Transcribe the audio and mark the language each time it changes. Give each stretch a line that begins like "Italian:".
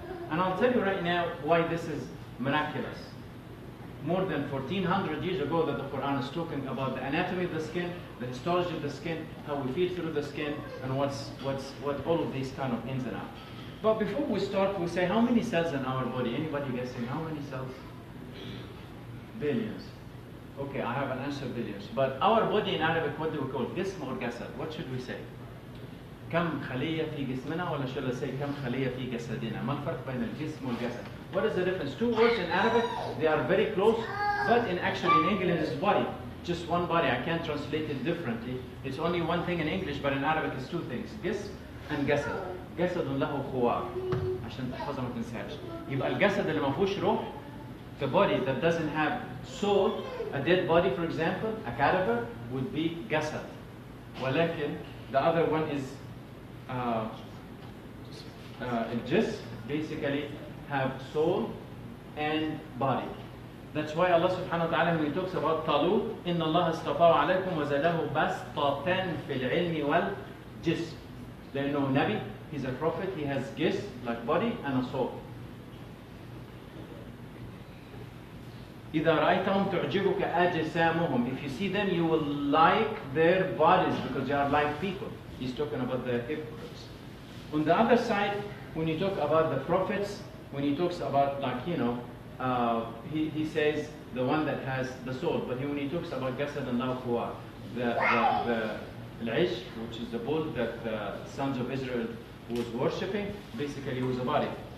English: And I'll tell you right now why this is miraculous. More than 1400 years ago that the Quran is talking about the anatomy of the skin, the histology of the skin, how we feel through the skin, and what all of these kind of ins and outs. But before we start, we say how many cells in our body? Anybody guessing how many cells? Billions. Okay, I have an answer, billions. But our body in Arabic, what do we call? Jism or jasad? What should we say?
Arabic: كم خلية في جسمنا ولا
English: should I say
Arabic: كم خلية في جسدنا? ما الفرق بين الجسم والجسد?
English: What is the difference? Two words in Arabic, they are very close, but in English it's body. Just one body. I can't translate it differently. It's only one thing in English, but in Arabic it's two things.
Arabic: جسم and جسد. جسد له خوار. عشان تحفظها ما تنساش. يبقى الجسد اللي ما فيهوش روح,
English: the body that doesn't have soul, a dead body for example, a cadaver, would be جسد.
Arabic: ولكن
English: the other one is الجسم, basically have soul and body. That's why Allah subhanahu wa ta'ala when he talks about Talut,
Arabic: إن الله اصطفاه عليكم وزاده بسطة في العلم والجسم.
English: They know Nabi, he's a prophet, he has jism, like body, and a soul.
Arabic: إذا رأيتهم تعجبك أجسامهم.
English: If you see them, you will like their bodies because they are like people. He's talking about the hypocrites. On the other side, when you talk about the prophets, when he talks about, like, you know, he says the one that has the soul, but when he talks about Jasad and Lawfuwa, the Al-Ish, which is the bull that the sons of Israel was worshipping, basically was a body.